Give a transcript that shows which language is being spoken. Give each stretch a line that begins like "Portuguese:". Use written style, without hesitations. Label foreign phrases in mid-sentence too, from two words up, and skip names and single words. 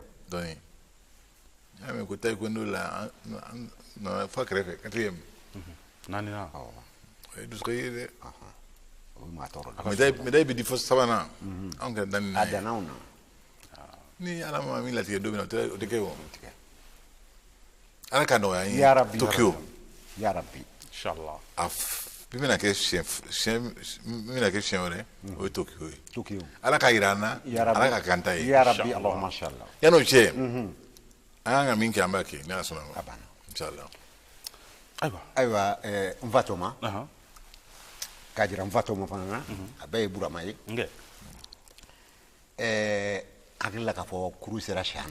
Bambara: dɔɔnin y'a mɛn ko taekwondo la an nana fɔ a kɛrɛfɛ quatrième naaninan o ye dusukɔ ye dɛ o ye maa tɔɔrɔ la médaille bɛ di fɔ sabanan anw kɛra danni na a ye danna anw na ni ala ma min latigɛ don min na o tɛ kɛ o ala ka nɔgɔya an
Arabic: ya rabbi Tokyo ya rabbi inshallah
Bambara: min bɛna kɛ siɲɛ wɛrɛ o ye Tokyo ye Tokyo ala ka yira an na
Arabic: ya rabbi
Bambara: ala ka kan ta ye
Arabic: ya rabbi allahumma inshallah
Bambara: yan'o cɛ an kan ka min kɛ an b'a kɛ ni ala sɔnna ma a banna inshallah ayiwa ayiwa n fatoma aha k'a jira n fatoma fana na a bɛɛ ye burama ye nge hakili la k'a fɔ kuru sera siyan na